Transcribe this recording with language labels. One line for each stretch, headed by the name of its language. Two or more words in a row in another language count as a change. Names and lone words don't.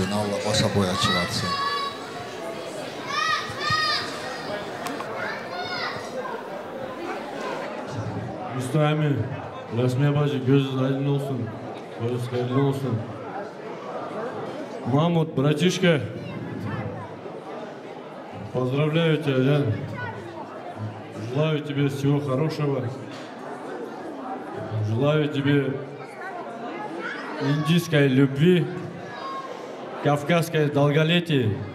Turkish: Allah başa boya çıkartsın. Mustafa Emi, Resmiye bacı, göz aydın olsun. Göz hayırlı olsun. Mahmut,
Russian: братишка, поздравляю тебя, Ян. Желаю тебе всего хорошего. Желаю тебе индийской любви, кавказской долголетия.